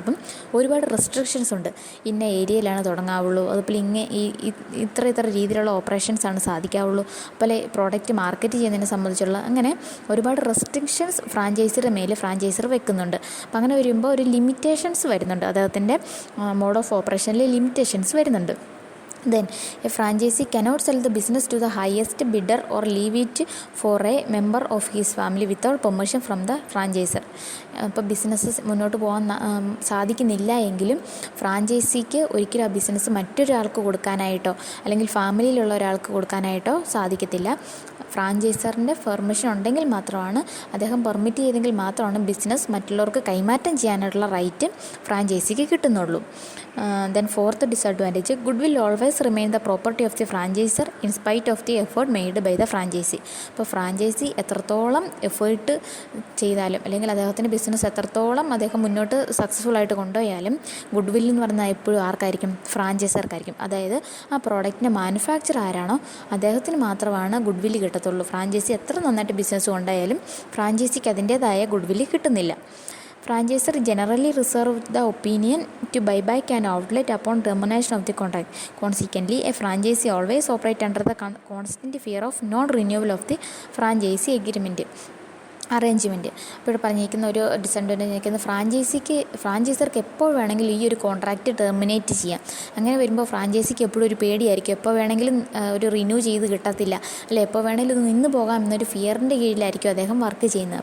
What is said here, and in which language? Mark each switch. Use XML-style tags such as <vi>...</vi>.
<ml>അപ്പം ഒരുപാട് റെസ്ട്രിക്ഷൻസ് ഉണ്ട്. ഇന്ന ഏരിയയിലാണ് തുടങ്ങാവുള്ളൂ, അതുപോലെ ഇത്ര രീതിയിലുള്ള ഓപ്പറേഷൻസാണ് സാധിക്കാവുള്ളൂ, അതുപോലെ പ്രോഡക്റ്റ് മാർക്കറ്റ് ചെയ്യുന്നതിനെ സംബന്ധിച്ചുള്ള അങ്ങനെ ഒരുപാട് റെസ്ട്രിക്ഷൻസ് ഫ്രാഞ്ചൈസിയുടെ മേലെ ഫ്രാഞ്ചൈസർ വെക്കുന്നുണ്ട്. അപ്പം അങ്ങനെ വരുമ്പോൾ ഒരു ലിമിറ്റേഷൻസ് വരുന്നുണ്ട്. അദ്ദേഹത്തിൻ്റെ മോഡ് ഓഫ് ഓപ്പറേഷനിൽ ലിമിറ്റേഷൻസ് വരുന്നുണ്ട്.</ml> <en>Then, a franchisee cannot sell the business to the highest bidder or leave it for a member of his family without permission from the franchisor.</en> <ml>ഇപ്പോൾ ബിസിനസ് മുന്നോട്ട് പോകാൻ സാധിക്കുന്നില്ല എങ്കിലും ഫ്രാഞ്ചൈസിക്ക് ഒരിക്കലും ആ ബിസിനസ് മറ്റൊരാൾക്ക് കൊടുക്കാനായിട്ടോ അല്ലെങ്കിൽ ഫാമിലിയിലുള്ള ഒരാൾക്ക് കൊടുക്കാനായിട്ടോ സാധിക്കത്തില്ല. ഫ്രാഞ്ചൈസറിൻ്റെ പെർമിഷൻ ഉണ്ടെങ്കിൽ മാത്രമാണ്, അദ്ദേഹം പെർമിറ്റ് ചെയ്തെങ്കിൽ മാത്രമാണ് ബിസിനസ് മറ്റുള്ളവർക്ക് കൈമാറ്റം ചെയ്യാനായിട്ടുള്ള right ഫ്രാഞ്ചൈസിക്ക് കിട്ടുന്നുള്ളൂ.</ml> <en>Then fourth disadvantage, goodwill always remain the property of the franchisor in spite of the effort made by the franchisee.</en> <ml>അപ്പോൾ ഫ്രാഞ്ചൈസി എത്രത്തോളം എഫേർട്ട് ചെയ്താലും അല്ലെങ്കിൽ അദ്ദേഹത്തിൻ്റെ ബിസിനസ് എത്രത്തോളം അദ്ദേഹം മുന്നോട്ട് സക്സസ്ഫുൾ ആയിട്ട് കൊണ്ടുപോയാലും ഗുഡ് വിൽ എന്ന് പറഞ്ഞാൽ എപ്പോഴും ആർക്കായിരിക്കും? ഫ്രാഞ്ചൈസർക്കായിരിക്കും. അതായത് ആ പ്രോഡക്റ്റിൻ്റെ മാനുഫാക്ചർ ആരാണോ അദ്ദേഹത്തിന് മാത്രമാണ് ഗുഡ് വില്ല് കിട്ടത്തുള്ളൂ. ഫ്രാഞ്ചൈസി എത്ര നന്നായിട്ട് ബിസിനസ് കൊണ്ടായാലും ഫ്രാഞ്ചൈസിക്ക് അതിൻ്റേതായ ഗുഡ് വില്ല് കിട്ടുന്നില്ല.</ml> <en>Franchisor generally reserve the opinion to buy back an outlet upon termination of the contract. Consequently, a franchisee always operates under the constant fear of non-renewal of the franchisee agreement. Arrangement.</en> <ml>ഇപ്പോൾ ഇവിടെ പറഞ്ഞിരിക്കുന്ന ഒരു disadvantage നിൽക്കുന്നത് ഫ്രാഞ്ചൈസർക്ക് എപ്പോൾ വേണമെങ്കിലും ഈ ഒരു contract terminate ചെയ്യാം. അങ്ങനെ വരുമ്പോൾ ഫ്രാഞ്ചൈസിക്ക് എപ്പോഴും ഒരു പേടിയായിരിക്കും, എപ്പോൾ വേണമെങ്കിലും ഒരു റിന്യൂ ചെയ്ത് കിട്ടത്തില്ല, അല്ലെ എപ്പോൾ വേണമെങ്കിലും ഇത് നിന്ന് പോകാം എന്നൊരു ഫിയറിൻ്റെ കീഴിലായിരിക്കും അദ്ദേഹം വർക്ക് ചെയ്യുന്നത്.</ml>